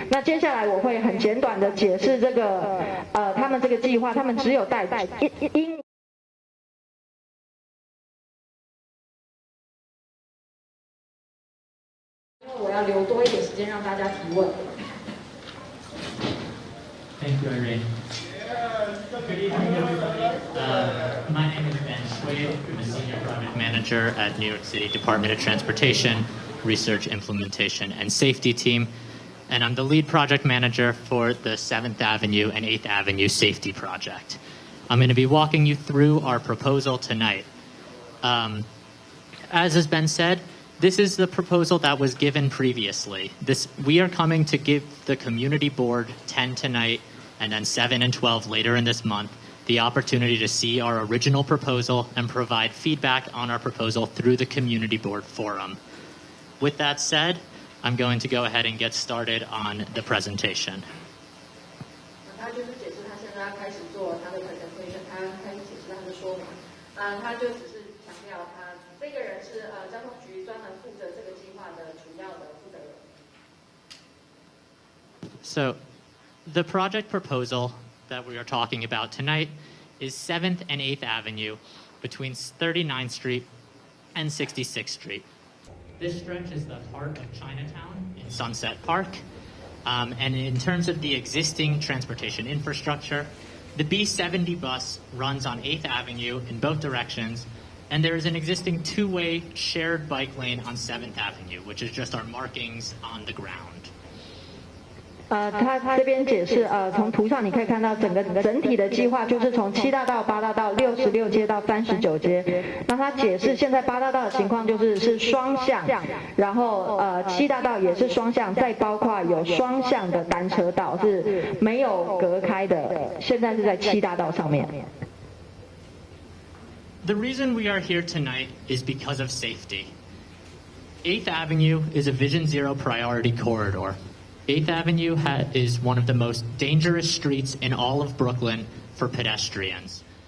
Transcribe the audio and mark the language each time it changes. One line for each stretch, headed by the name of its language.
Chinese: 那接下来我会很简短的解释这个他们这个计划，他们只有带英。因为我要留多一点时间让大家提问。
English: Thank you, Irene. Good evening, everybody. My name is Ben Swade. I'm a Senior Project Manager at New York City Department of Transportation, Research, Implementation, and Safety Team. And I'm the lead project manager for the 7th Avenue and 8th Avenue Safety Project. I'm going to be walking you through our proposal tonight. As has been said, this is the proposal that was given previously. We are coming to give the community board 10 tonight and then 7 and 12 later in this month the opportunity to see our original proposal and provide feedback on our proposal through the community board forum. With that said, I'm going to go ahead and get started on the presentation.
Chinese: 他就是解释他现在要开始做他的 presentation， 他开始解释他的说明。他就只是强调他这个人是交通局专门负责这个计划的主要的负责人。
English: So, the project proposal that we are talking about tonight is 7th and 8th Avenue between 39th Street and 66th Street. This stretch is the heart of Chinatown in Sunset Park. And in terms of the existing transportation infrastructure, the B70 bus runs on 8th Avenue in both directions, and there is an existing two-way shared bike lane on 7th Avenue, which is just our markings on the ground.
Chinese: 他这边解释，从图上你可以看到整体的计划就是从7大道、8大道、66街到39街。那他解释现在8大道的情况是双向，然后7大道也是双向，再包括有双向的单车道是没有隔开的，现在是在7大道上面。
English: The reason we are here tonight is because of safety. 8th Avenue is a Vision Zero priority corridor. 8th Avenue is one of the most dangerous streets in all of Brooklyn for pedestrians.